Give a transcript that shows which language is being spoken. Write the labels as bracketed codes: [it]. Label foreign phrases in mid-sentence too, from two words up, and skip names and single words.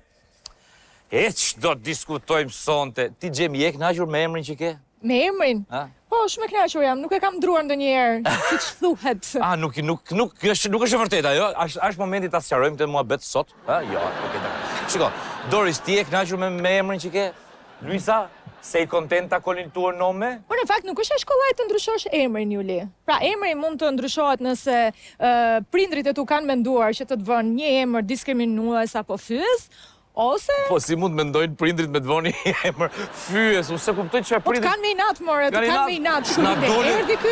[sq] E ç'do të diskutojmë sonte? Ti Xhemi je kënaqur me emrin që ke? Me emrin? Po, shumë e kënaqur jam, nuk e kam ndruar ndonjëherë, siç thuhet. Nuk është e vërtetë ajo. Është momenti ta sqarojmë këtë muhabet sot. Jo, nuk e di. Shiko, Doris, ti je kënaqur me emrin që ke? [it] Luisa, sei contenta con il tuo nome? [sq] Por në fakt nuk është e shkollaj të ndryshosh emrin, Juli. Pra emri mund të ndryshohet nëse prindrit e tu kanë menduar që të vënë një emër diskriminues apo fyes, ose... Po si mund mendojnë prindrit me të vënë një emër fyes, unë se kuptoj që prindrit... Po të kanë me inat, more, të kanë me inat, shumë dhe erdi ky?